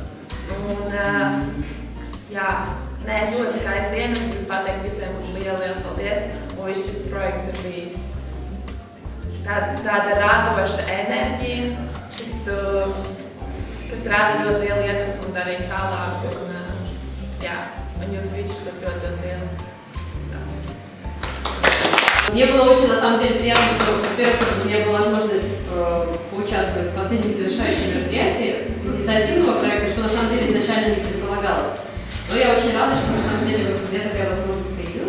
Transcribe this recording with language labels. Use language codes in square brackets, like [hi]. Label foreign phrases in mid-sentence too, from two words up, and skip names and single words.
[lv] Un, jā, nē, ļoti skaisti diena, es gribu pateikt visiem lielu paldies, un viss šis projekts ir bijis tāda radoša enerģija, kas rada ļoti lielu iedvesmu un darīt tālāk. Jā, un jūs visi esat ļoti lieliski. [ru] Мне было очень, на самом деле, приятно, что, во-первых, у меня была возможность поучаствовать в последнем завершающем мероприятии инициативного проекта, что на самом деле изначально не предполагалось. Но я очень рада, что на самом деле у меня такая возможность появилась.